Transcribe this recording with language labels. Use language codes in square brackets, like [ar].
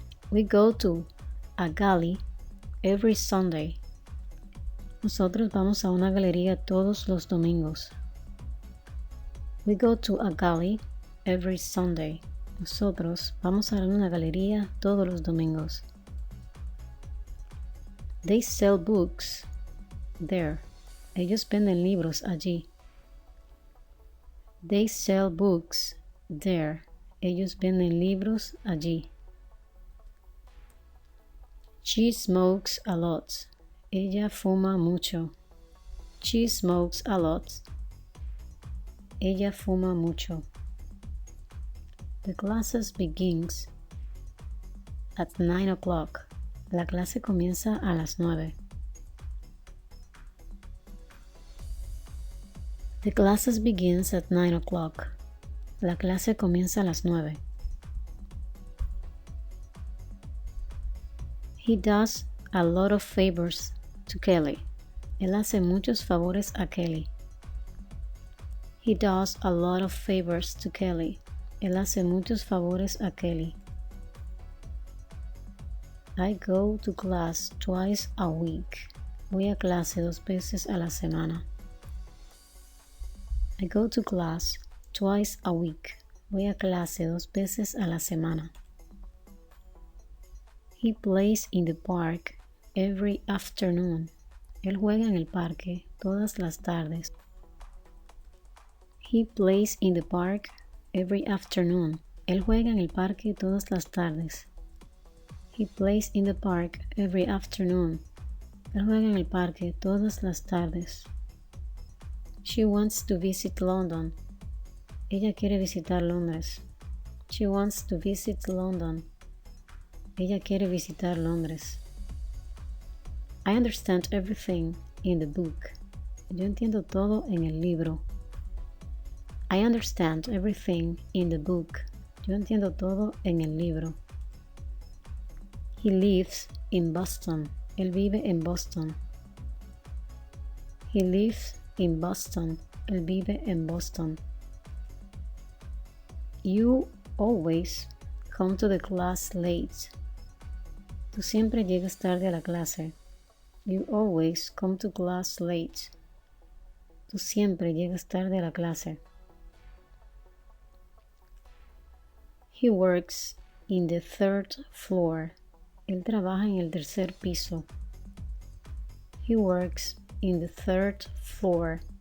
[en] We go to a gallery every Sunday. [es] Nosotros vamos a una galería todos los domingos. [en] We go to a gallery every Sunday. [es] Nosotros vamos a una galería todos los domingos. [en] They sell books there. [es] Ellos venden libros allí. [en] They sell books there. [es] Ellos venden libros allí. [en] She smokes a lot. [es] Ella fuma mucho. [en] She smokes a lot. [es] Ella fuma mucho. [en] The classes begins at 9 o'clock. [es] La clase comienza a las 9. [en] The classes begins at 9 o'clock. [es] La clase comienza a las 9. [en] He does a lot of favors to Kelly. [es] Él hace muchos favores a Kelly. [en] He does a lot of favors to Kelly. [es] Él hace muchos favores a Kelly. [en] I go to class twice a week. [es] Voy a clase 2 veces a la semana. [en] I go to class twice a week. [es] Voy a clase 2 veces a la semana. [en] He plays in the park every afternoon. [es] Él juega en el parque todas las tardes. [en] He plays in the park every afternoon. [es] Él juega en el parque todas las tardes. [en] He plays in the park every afternoon. [es] Él juega en el parque todas las tardes. [en] She wants to visit London. [es] Ella quiere visitar Londres. [en] She wants to visit London. [es] Ella quiere visitar Londres. [en] I understand everything in the book. [es] Yo entiendo todo en el libro. [en] I understand everything in the book. [es] Yo entiendo todo en el libro. [en] He lives in Boston. [es] Él vive en Boston. [en] He lives in Boston. [es] Él vive en Boston. [en] You always come to the class late. [es] Tú siempre llegas tarde a la clase. [en] You always come to class late. [es] Tú siempre llegas tarde a la clase. [en] He works in the third floor. [es] Él trabaja en el tercer piso. [en] He works in the third floor.